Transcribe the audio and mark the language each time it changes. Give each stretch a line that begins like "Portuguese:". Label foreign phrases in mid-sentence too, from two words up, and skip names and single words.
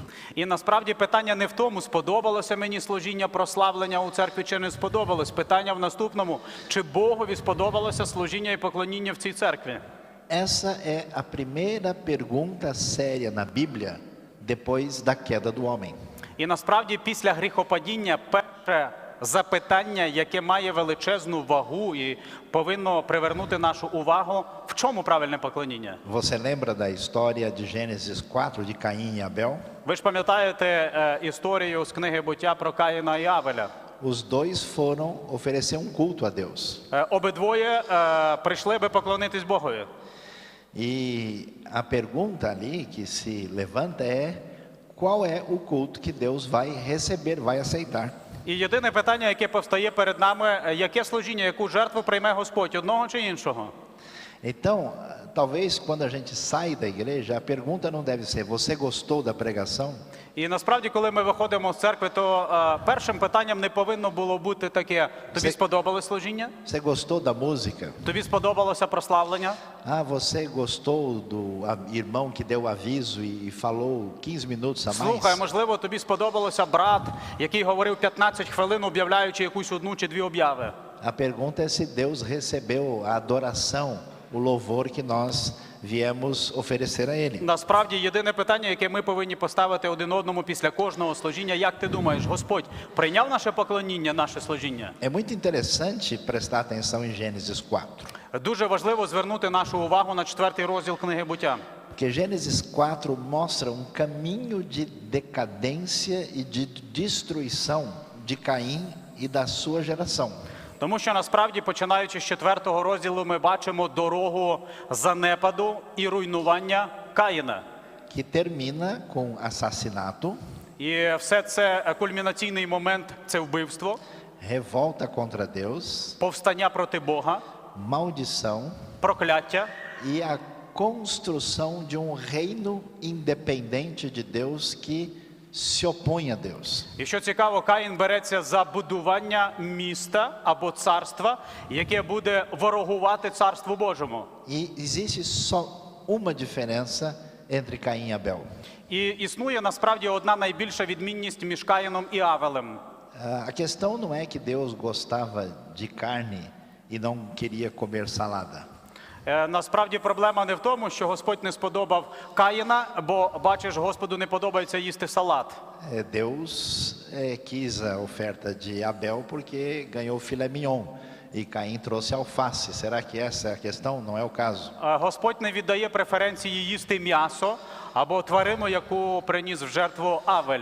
Ukrainian: І насправді питання не в тому, сподобалося мені служіння прославлення у церкві чи не сподобалось. Питання в наступному, чи Богові сподобалося служіння і поклоніння в цій церкві.
Portuguese: Essa é a primeira pergunta séria na Bíblia depois da queda do homem.
Ukrainian: І насправді після гріхопадіння перше запитання, яке має величезну вагу і повинно привернути нашу увагу, в чому правильне поклоніння?
Portuguese: Você lembra da história de Gênesis 4 de Caim e Abel?
Ukrainian: Ви ж пам'ятаєте історію з книги Буття про Каїна і Авеля?
Portuguese: Os dois foram oferecer um culto a Deus.
Ukrainian: Обидвоє прийшли би поклонитись Богові.
Portuguese: E a pergunta ali que se levanta é: qual é o culto que Deus vai receber, vai aceitar?
Ukrainian: І єдине питання, яке повстає перед нами, яке служіння, яку жертву прийме Господь, одного чи іншого?
Portuguese: Então, talvez quando a gente sai da igreja, a pergunta não deve ser: você gostou da pregação?
Ukrainian: І насправді, коли ми виходимо з церкви, то першим питанням не повинно було бути таке: тобі сподобалось служіння?
Portuguese: Você gostou da música?
Ukrainian: Тобі сподобалося прославлення?
Portuguese: Ah, você gostou do irmão que deu aviso e falou 15 minutos a
Ukrainian: Слухай,
Portuguese: mais?
Ukrainian: можливо, тобі сподобалося брат, який говорив 15 хвилин, об'являючи якусь одну чи дві об'яви.
Portuguese: A pergunta é se Deus recebeu a adoração, o louvor que nós viemos oferecer a Ele.
Ukrainian: Насправді, єдине питання, яке ми повинні поставити один одному після кожного служіння: як ти думаєш, Господь прийняв наше поклоніння, наше служіння?
Portuguese: É muito interessante prestar atenção em Gênesis 4.
Ukrainian: Дуже важливо звернути нашу увагу на 4-й розділ книги Буття.
Portuguese: Porque Gênesis 4 mostra um caminho de decadência e de destruição de Caim e da sua geração.
Ukrainian: Тому що насправді, починаючи з 4-го розділу, ми бачимо дорогу занепаду і руйнування Каїна.
Portuguese: Que termina com assassinato,
Ukrainian: І все це кульмінаційний момент – це вбивство,
Portuguese: revolta contra Deus,
Ukrainian: повстання проти Бога,
Portuguese: maldição
Ukrainian: прокляття
Portuguese: e a construção de um reino independente de Deus que se opõe a Deus.
Ukrainian: І що цікаво, Каїн береться за будування міста або царства, яке буде ворогувати Царству Божому.
Portuguese: E existe só uma diferença entre Caim e Abel.
Ukrainian: І існує насправді одна найбільша відмінність між Каїном і Авелем.
Portuguese: A questão não é que Deus gostava de carne e não queria comer salada.
Ukrainian: Насправді проблема не в тому, що Господь не сподобав Каїна, бо, бачиш, Господу не подобається їсти салат.
Portuguese: Deus quis a oferta de Abel porque ganhou filé mignon e Caim trouxe alface. Será que essa é a questão? Não é o caso.
Ukrainian: Господь не віддає преференції їсти м'ясо або тварину, яку приніс в жертву Авель.